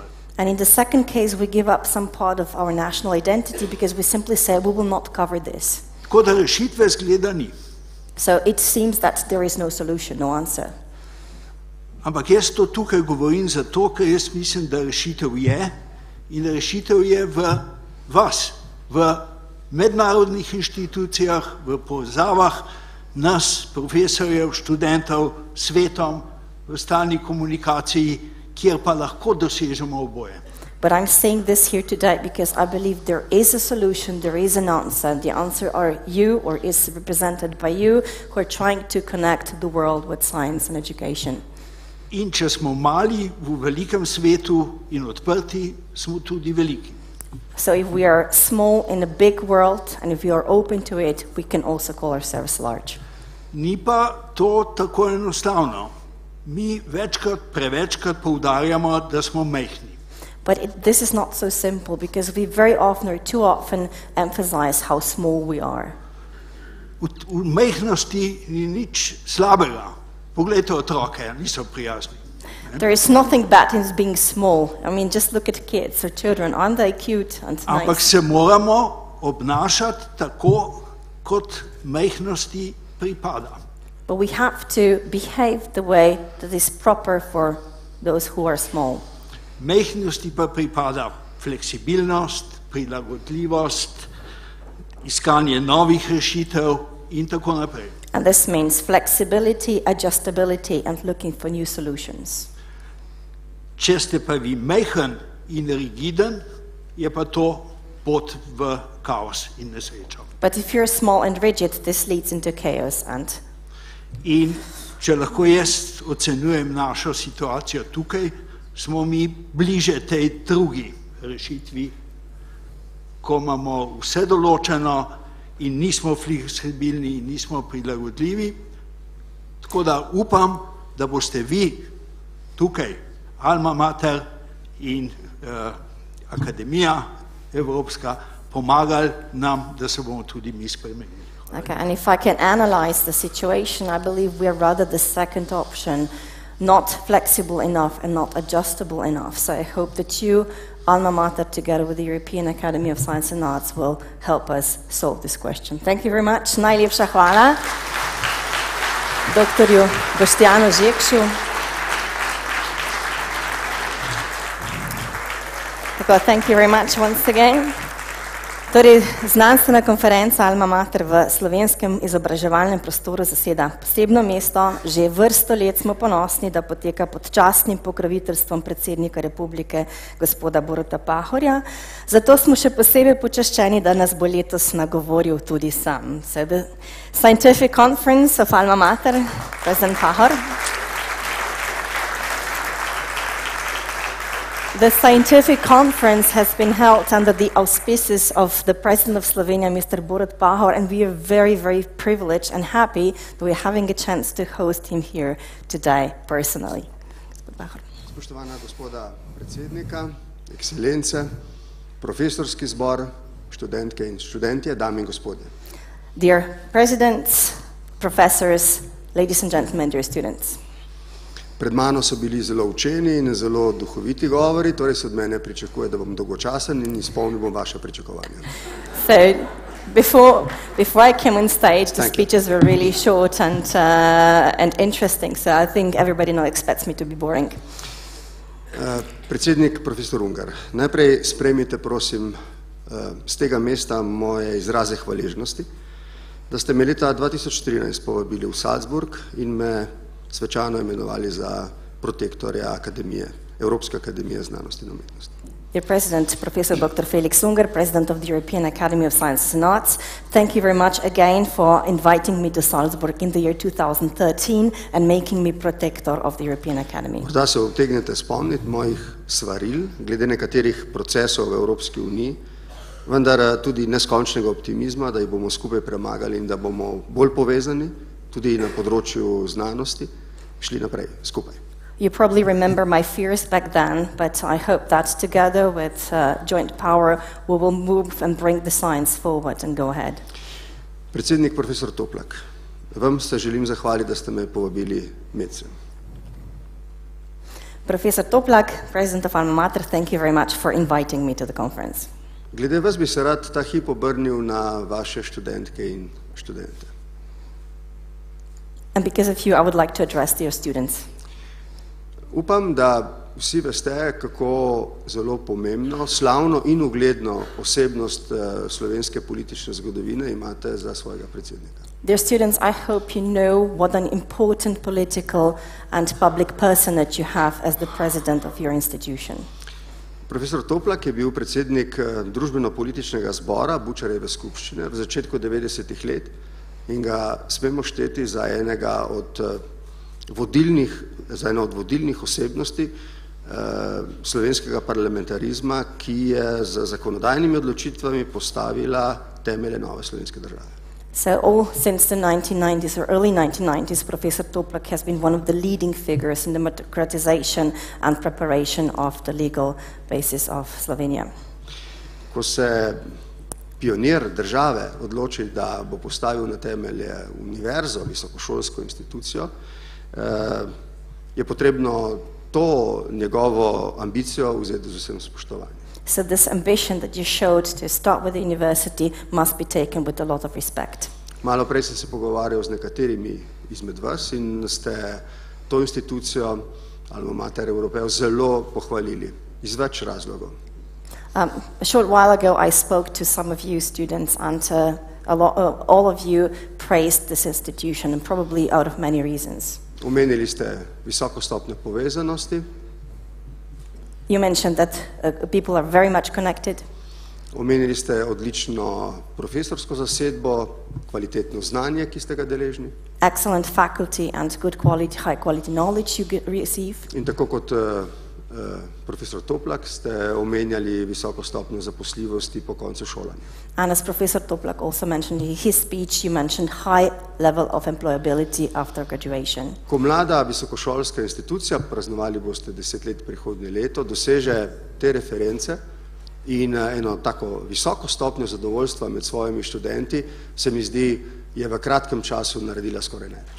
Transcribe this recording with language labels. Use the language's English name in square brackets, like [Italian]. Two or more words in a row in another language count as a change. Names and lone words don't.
[English] And in the second case, we give up some part of our national identity because we simply say we will not cover this. [Slovenian] Tako da rešitve zgleda ni. [English] So it seems that there is no solution, no answer. [Slovenian] Ampak jaz to tukaj govorim zato, ker jaz mislim, da rešitev je, in rešitev je v vas, v mednarodnih inštitucijah, v povezavah nas, profesorjev, študentov, svetom, v stalni komunikaciji, kjer pa lahko dosežemo oboje. [English] But I'm saying this here today because I believe there is a solution, there is an answer. The answer are you, or is represented by you, who are trying to connect the world with science and education. [Slovenian] In če smo mali v velikem svetu in odprti, smo tudi veliki. [English] So if we are small in a big world and if we are open to it, we can also call ourselves large. [Slovenian] Ni pa to tako enostavno. Mi prevečkrat poudarjamo, da smo majhni. [English] But this is not so simple because we very often or too often emphasize how small we are. [Slovenian] V majhnosti ni nič slabega. Poglejte otroke, niso prijazni. [English] There is nothing bad in being small. I mean, just look at kids or children. Aren't they cute and nice? [Slovenian] Ampak se moramo obnašati tako, kot majhnosti pripada. [English] But we have to behave the way that is proper for those who are small. [Slovenian] Majhnosti pa pripada fleksibilnost, prilagodljivost, iskanje novih rešitev in tako naprej. [English] And this means flexibility, adjustability and looking for new solutions. [Slovenian] Če ste pa vi majhen in rigiden, je pa to pot v kaos in nesrečo. [English] But if you're small and rigid, this leads into chaos and... [Slovenian] In če lahko jaz ocenjujem našo situacijo tukaj, smo mi bliže tej drugi rešitvi, ko imamo vse določeno in nismo fleksibilni in nismo prilagodljivi. Tako da upam, da boste vi tukaj, Alma Mater in Akademija Evropska, pomagali nam, da se bomo tudi mi spremenili. [English] Okay, and if I can analyze the situation, I believe we are rather the second option, not flexible enough and not adjustable enough. So I hope that you, Alma Mater, together with the European Academy of Science and Arts, will help us solve this question. Thank you very much. [Slovenian] Najlepša hvala doktorju Boštjanu Žekšu. [English] Thank you very much once again. [Slovenian] Torej, Znanstvena konferenca Alma Mater v slovenskem izobraževalnem prostoru zaseda posebno mesto. Že vrsto let smo ponosni, da poteka pod častnim pokroviteljstvom predsednika republike gospoda Boruta Pahorja. Zato smo še posebej počaščeni, da nas bo letos nagovoril tudi sam. [English] So the Scientific Conference of Alma Mater, President Pahor. The scientific conference has been held under the auspices of the President of Slovenia, Mr. Borut Pahor, and we are very, very privileged and happy that we are having a chance to host him here today personally. [Slovenian] Spoštovana gospoda predsednika, ekscelence, profesorski zbor, študentke in študentje, dame in gospodje. [English] Dear presidents, professors, ladies and gentlemen, dear students. [Slovenian] Pred mano so bili zelo učeni in zelo duhoviti govori, torej se od mene pričakuje, da bom dolgočasen in izpolnil bom vaše pričakovanja. [English] So, before I came on stage, the speeches were really short and interesting, so I think everybody now expects me to be boring. [Slovenian] Predsednik profesor Ungar, najprej sprejmite, prosim, z tega mesta moje izraze hvaležnosti, da ste me leta 2013 povabili v Salzburg in me svečano imenovali za protektorja Akademije, Evropske akademije znanosti in umetnosti. [English] Dear President, Professor Dr. Felix Unger, President of the European Academy of Sciences and Arts, thank you very much again for inviting me to Salzburg in the year 2013 and making me protector of the European Academy. [Slovenian] Morda se utegnete spomniti mojih svaril glede nekaterih procesov v Evropski uniji, vendar tudi neskončnega optimizma, da jih bomo skupaj premagali in da bomo bolj povezani, tudi na področju znanosti, šli naprej skupaj. [English] You probably remember my fears back then, but I hope that together with joint power we will move and bring the science forward and go ahead. [Slovenian] Predsednik profesor Toplak, vam se želim zahvaliti, da ste me povabili medse. [English] Professor Toplak, President of Alma Mater, thank you very much for inviting me to the conference. [Slovenian] Glede vas bi se rad ta hip obrnil na vaše študentke in študente. [English] And because of you, I would like to address your students. [Slovenian] Upam, da vsi veste, kako zelo pomembno, slavno in ugledno osebnost slovenske politične zgodovine imate za svojega predsednika. [English] Dear students, I hope you know what an important political and public personage you have as the president of your institution. [Slovenian] Profesor Toplak je bil predsednik družbeno-političnega zbora Bučarjeve skupščine v začetku 90-ih let in ga smemo šteti za eno od vodilnih osebnosti slovenskega parlamentarizma, ki je z zakonodajnimi odločitvami postavila temelje nove slovenske države. [English] So since the 1990s or early 1990s, Professor Toplak has been one of the leading figures in the democratization and preparation of the legal basis of Slovenia. [Slovenian] Ko se pionir države odloči, da bo postavil na temelje univerzo, visokošolsko institucijo, je potrebno to njegovo ambicijo vzeti z vsem spoštovanjem. [English] So this ambition that you showed to start with the university must be taken with a lot of respect. [Slovenian] Malo prej sem se pogovarjal z nekaterimi izmed vas in ste to institucijo Alma Mater Evropejo zelo pohvalili iz več razlogov. [English] A short while ago I spoke to some of you students and all of you praised this institution and probably out of many reasons. [Slovenian] Omenili ste visoko stopnjo povezanosti. [English] You mentioned that people are very much connected. [Slovenian] Omenili ste odlično profesorsko zasedbo, kvalitetno znanje, ki ste ga deležni. [English] Excellent faculty and good quality, high quality knowledge you receive. [Slovenian] In tako kot profesor Toplak ste omenjali visoko stopnjo zaposljivosti po koncu šolanja. [English] And as Professor Toplak also mentioned in his speech, you mentioned high level of employability after graduation. [Slovenian] Ko mlada visokošolska institucija, praznovali boste 10 let prihodnje leto, doseže te reference in eno tako visoko stopnjo zadovoljstva med svojimi študenti, se mi zdi, je v kratkem času naredila skoraj največ.